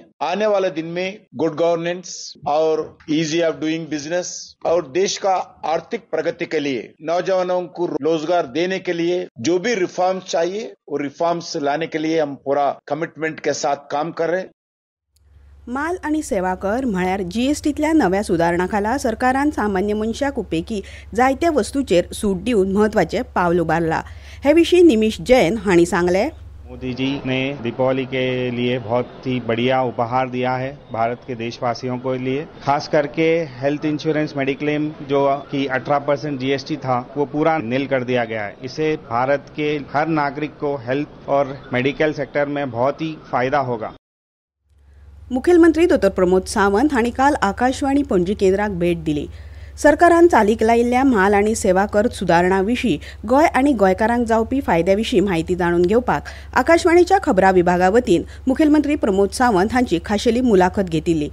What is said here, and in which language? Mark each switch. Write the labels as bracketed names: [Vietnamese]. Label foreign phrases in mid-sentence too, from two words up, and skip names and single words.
[Hindi] आने वाले दिन में [English] good governance [Hindi] और [English] ease of doing business [Hindi] और देश का आर्थिक प्रगति के लिए, नौजवानों को रोजगार देने के लिए जो भी रिफॉर्म्स चाहिए वो रिफॉर्म्स लाने के लिए हम पूरा कमिटमेंट के साथ काम कर रहे हैं. [Konkani] माल आनी सेवा कर म्हळ्यार GSTंतल्या नव्या सुदारणा खाला सरकारान सामान्य मनशाक उपेगी जायत्या वस्तूंचेर सूट दिवन म्हत्वाचें पावल उबारलां. हे विशीं निमिश जैन हांणी सांगलें. [Hindi] मोदी जी ने दीपावली के लिए बहुत ही बढ़िया उपहार दिया है भारत के देशवासियों को लिए. खास करके [English] health insurance mediclaim [Hindi] जो कि 18% GST था वो पूरा नील कर दिया गया है. इससे भारत के हर नागरिक को हेल्थ और [English] medical sector [Hindi] में बहुत ही फायदा होगा. [Konkani] मुखेलमंत्री डॉ. प्रमोद सावंत हांणी काल आकाशवाणी पणजी केंद्राक भेट दिली. सरकारान चालीक लायिल्ल्या माल आनी सेवा कर सुदारणा विशीं गोंय आनी गोंयकारांक जावपी फायद्या विशीं म्हायती जाणून घेवपाक आकाशवाणीच्या खबरां विभागा वतीन मुखेलमंत्री प्रमोद सावंत हांची खाशेली मुलाखत घेतिल्ली.